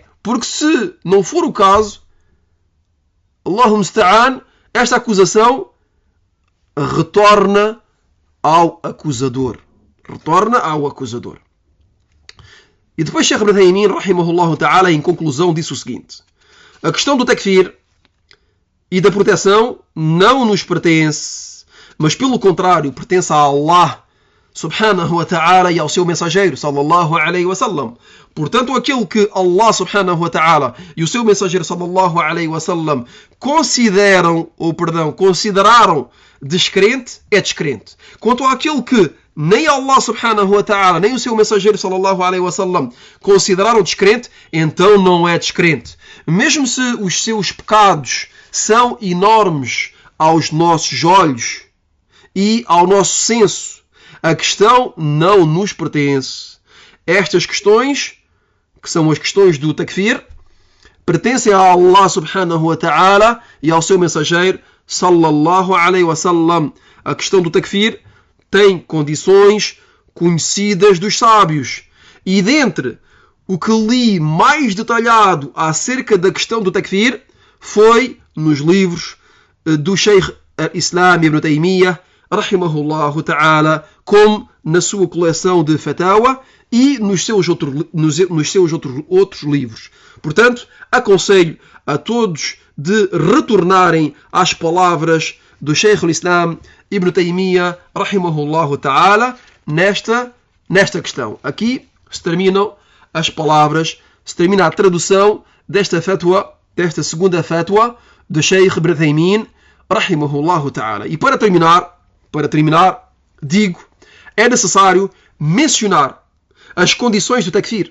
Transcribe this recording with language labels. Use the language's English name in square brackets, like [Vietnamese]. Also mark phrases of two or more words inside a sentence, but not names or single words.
[Portuguese] Porque se não for o caso, [Arabic] الله المستعان, [Portuguese] esta acusação retorna ao acusador. Retorna ao acusador. E depois Sheikh Ibn Uthaymin, [Arabic] رحمه الله تعالى, [Portuguese] em conclusão, disse o seguinte: a questão do takfir e da proteção não nos pertence, mas pelo contrário, pertence a Allah [Arabic] سبحانه وتعالى [Portuguese] e ao seu mensageiro [Arabic] صلى الله عليه وسلم. [Portuguese] Portanto, aquilo que Allah [Arabic] سبحانه وتعالى [Portuguese] e o seu mensageiro [Arabic] صلى الله عليه وسلم [Portuguese] consideraram descrente, é descrente. Quanto àquilo que nem Allah [Arabic] سبحانه وتعالى [Portuguese] nem o seu mensageiro [Arabic] صلى الله عليه وسلم [Portuguese] consideraram descrente, então não é descrente. Mesmo se os seus pecados são enormes aos nossos olhos e ao nosso senso, a questão não nos pertence. Estas questões, que são as questões do takfir, pertencem a Allah [Arabic] سبحانه وتعالى [Portuguese] e ao seu mensageiro [Arabic] صلى الله عليه وسلم. [Portuguese] A questão do takfir tem condições conhecidas dos sábios. E dentre o que li mais detalhado acerca da questão do takfir foi nos livros do Sheikh al-Islam Ibn Taymiyyah, [Arabic] رحمه الله تعالى, [Portuguese] como na sua coleção de Fatawa e nos seus outros livros. Portanto, aconselho a todos de retornarem às palavras do Sheikh al-Islam Ibn Taymiyyah, [Arabic] رحمه الله تعالى, [Portuguese] nesta questão. Aqui se terminam as palavras, se termina a tradução desta fatwa, desta segunda fatwa do Sheikh Ibn Uthaymin, [Arabic] رحمه الله تعالى. [Portuguese] E para terminar, digo, é necessário mencionar as condições do takfir.